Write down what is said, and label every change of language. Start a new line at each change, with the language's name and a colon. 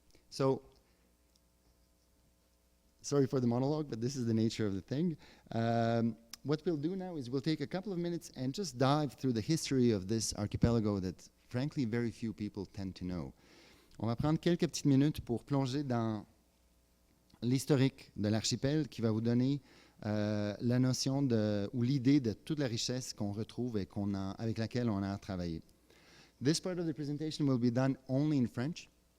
English: So, sorry for the monologue, but this is the nature of the thing. What we'll do now is we'll take a couple of minutes and just dive through the history of this archipelago that, frankly, very few people tend to know.
French: On va prendre quelques petites minutes pour plonger dans l'historique de l'archipel qui va vous donner la notion ou l'idée de toute la richesse qu'on retrouve et avec laquelle on a travaillé.
English: This part of the presentation will be done only in French.